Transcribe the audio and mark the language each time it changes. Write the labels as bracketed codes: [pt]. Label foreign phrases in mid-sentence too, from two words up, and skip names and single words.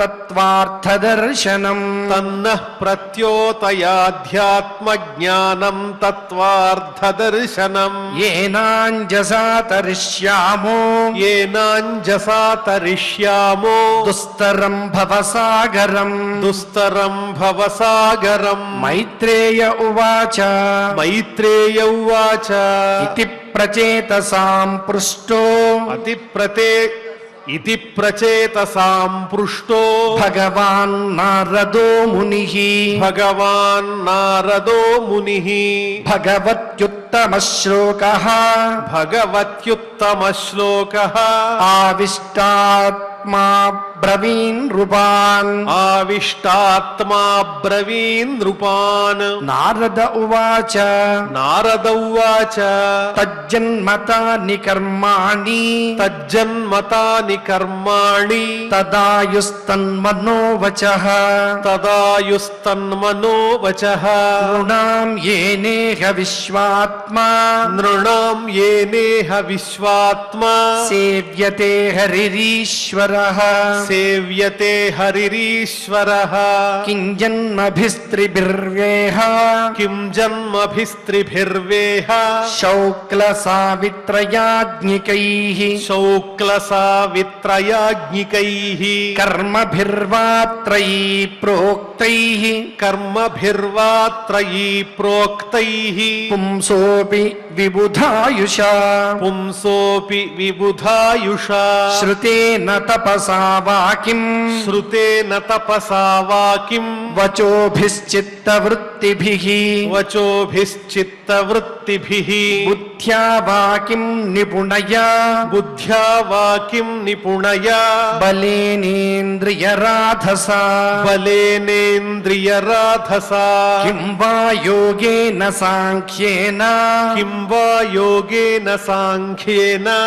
[sa] తత్వార్థదర్శనం ఏనాంజసా తరిష్యామో దుస్తరం భవసాగరం మైత్రేయ ఉవాచ ఇతి ప్రచేతసాం పృష్టో इति प्रचेतसां पृष्टो భగవాన్ నారదో ముని भगवान् नारदो मुनिः భగవత్యుత్తమ శ్లోకః भगवत्युत्तमश्लोकः ఆవిష్టాత్మా బ్రవీన్ రూపాన్ आविष्टात्मा ब्रवीन् नृपान् నారద ఉవాచ नारद उवाच తజ్జన్మతాని కర్మాణి तज्जन्मतानि कर्माणि తదాయుస్తన్మనో వచః तदायुस्तन्मनो वचः నృణాం ఏనేహ విశ్వాత్మా नृणां येनेह विश्वात्मा సేవ్యతే హరిరీశ్వరః सेव्यते हरिरीश्वरः కింజన్మభిస్త్రిభిర్వేహ किं जन्मभिस्त्रिभिर्वेह శౌక్లసావిత్రయాజ్ఞికైః शौक्लसावित्रयाज्ञिकैः కర్మభిర్వాత్రయీ ప్రోక్తైః कर्मभिर्वात्रयी प्रोक्तैः పుంసోపి విబుధాయుషా पुंसोऽपि विबुधायुषा శ్రుతేన తపసా వాకిం श्रुतेन तपसा वाकिं వచోభిశ్చిత్తవృత్తిభిః वचोभिश्चित्तवृत्तिभिः బుద్ధ్యా వాకిం నిపుణయా बुद्ध्या वाकिं निपुणया బలేనేంద్రియరాధసా बलेनेन्द्रियराधसा కిం వా యోగేన సాంఖ్యేన किं वा योगेन साङ्ख्येन